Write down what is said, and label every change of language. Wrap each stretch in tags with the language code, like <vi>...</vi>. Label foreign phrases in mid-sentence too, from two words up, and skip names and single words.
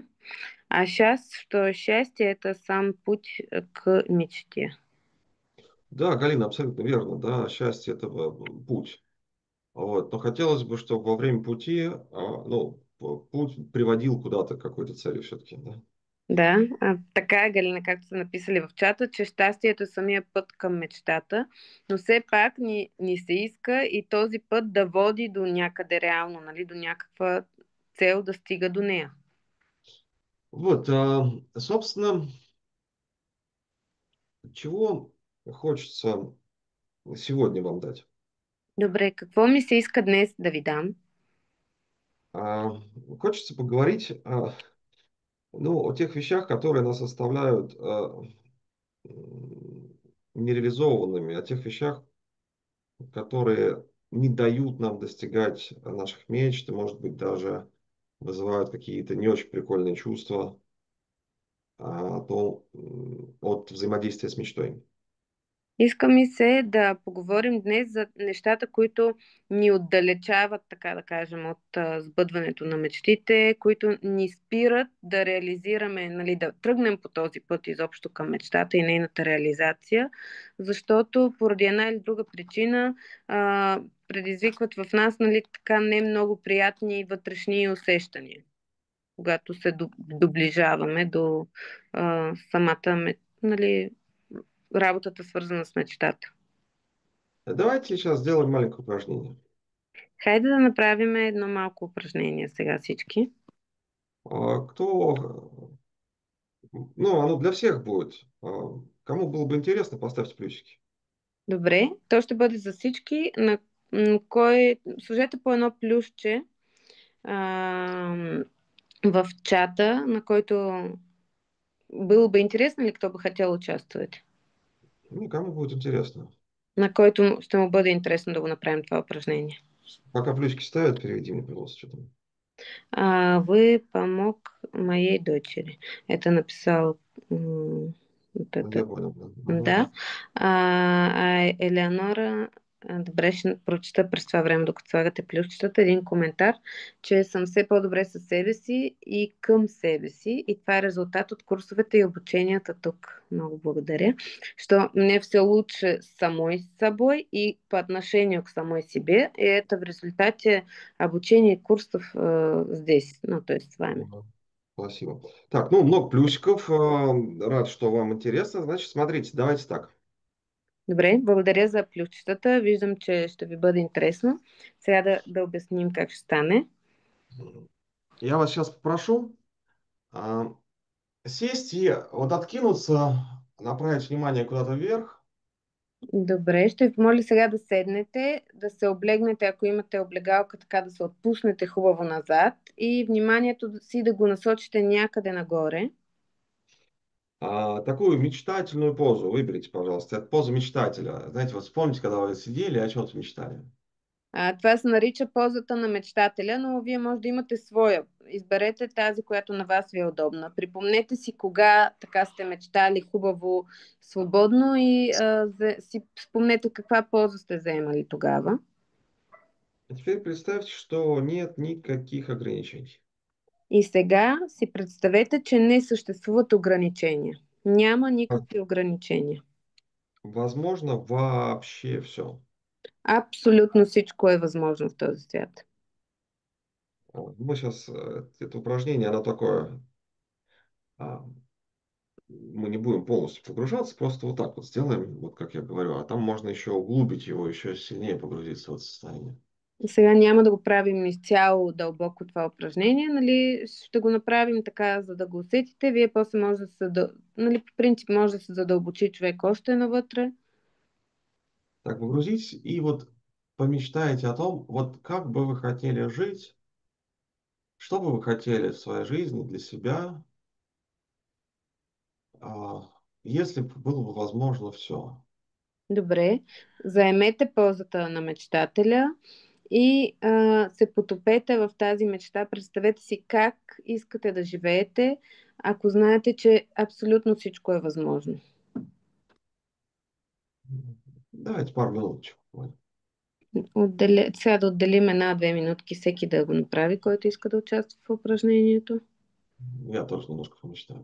<ru>А сейчас, что счастье– это сам путь к мечте. Да, Галина, абсолютно верно. Да, счастье– это путь. Вот. Но хотелось бы, чтобы во время пути, ну, путь приводил куда-то к какой-то цели все-таки. Да?</ru> <bg>Да, така е, Галина, както са написали в чата, че щастието е самия път към мечтата, но все пак ни се иска и този път да води до някъде реално, нали, до някаква цел да стига до нея.</bg> <ru>Вот, собственно, чего хочется сегодня вам дать?</ru> <bg>Добре, какво ми се иска днес да ви дам?</bg> <ru>А, Хочется поговорить ну, о тех вещах, которые нас оставляют нереализованными, о тех вещах, которые не дают нам достигать наших мечт, и, может быть, даже вызывают какие-то не очень прикольные чувства от взаимодействия с мечтой.</ru> <bg>Иска ми се да поговорим днес за нещата, които ни отдалечават, така да кажем, от сбъдването на мечтите, които ни спират да реализираме, нали, да тръгнем по този път изобщо към мечтата и нейната реализация, защото поради една или друга причина предизвикват в нас, нали, така не много приятни вътрешни усещания, когато се доближаваме до самата, нали, работата свързана с мечтата.</bg> <ru>Давайте сейчас сделаем маленькое упражнение.</ru> <bg>Хайде да направим едно малко упражнение сега всички.</bg> <ru>Кто, ну, оно для всех будет. Кому было бы интересно, поставьте плюсики.</ru> <bg>Добре, то ще бъде за всички. Кой... Сложете по едно плюсче а, в чата, на който било би интересно или</bg> <ru>кто би хотел</ru> <bg>участвати.</bg> <ru>Ну, кому будет интересно.</ru> <bg>На който ще му бъде интересно да го направим това упражнение.</bg> <ru>Пока плюсики ставят, переведи мне, пожалуйста, что там. Вы помог моей дочери. Это написал вот Ну, я это. понял. Да. Ага. Да.</ru> <bg>Елеонора, добре, ще прочета през това време, докато слагате плюсчетата, един коментар, че съм все по-добре със себе си и към себе си. И това е резултат от курсовете и обученията тук. Много благодаря.</bg> <ru>Что мне все лучше самой собой и по отношению к самой себе. И это в результате обучения курсов здесь, ну, то есть с вами. Ага. Спасибо. Так, ну, много плюсиков. Рад, что вам интересно. Значит, смотрите, давайте так.</ru> <bg>Добре, благодаря за плюсчетата. Виждам, че ще ви бъде интересно. Сега да обясним как ще стане.</bg> <ru>Я вас сейчас попрошу сесть и вот откинуться, направить внимание куда-то вверх.</ru> <bg>Добре, ще ви помоля сега да седнете, да се облегнете, ако имате облегалка, така да се отпуснете хубаво назад и вниманието си да го насочите някъде нагоре.</bg> <ru>Такую мечтательную позу выберите, пожалуйста. Это поза мечтателя. Знаете, вот вспомните, когда вы сидели и о чем-то мечтали.</ru> <bg>Това се нарича позата на мечтателя, но вие може да имате своя. Изберете тази, която на вас ви е удобна. Припомнете си кога така сте мечтали хубаво, свободно и си спомнете каква поза сте заемали тогава.</bg> <ru>А теперь представьте, что нет никаких ограничений.</ru> <bg>И сега си представете, че не съществуват ограничения. Няма А, никакви ограничения.</bg> <ru>Возможно, вообще все.</ru> <bg>Абсолютно всичко е възможно в този свят.</bg> <ru>Мы сейчас, это упражнение, оно такое, а, мы не будем полностью погружаться, просто вот так вот сделаем, вот как я говорю, а там можно еще углубить его, еще сильнее погрузиться в это состояние.</ru> <bg>Сега няма да го правим изцяло дълбоко това упражнение, нали? Ще го направим така, за да го усетите. Вие после може да се, нали, по принцип може да се задълбочи човек още навътре.</bg> <ru>Так, погрузитесь и вот помечтайте о том, вот как бы вы хотели жить, что бы вы хотели в своей жизни для себя, а, если бы было бы возможно все.</ru> <bg>Добре, заемете позата на мечтателя и се потопете в тази мечта. Представете си как искате да живеете, ако знаете, че абсолютно всичко е възможно. Давайте пару минуточек. Сега да отделим една-две минутки всеки да го направи, който иска да участва в упражнението.</bg> <ru>Я тоже немножко помечтаю.</ru>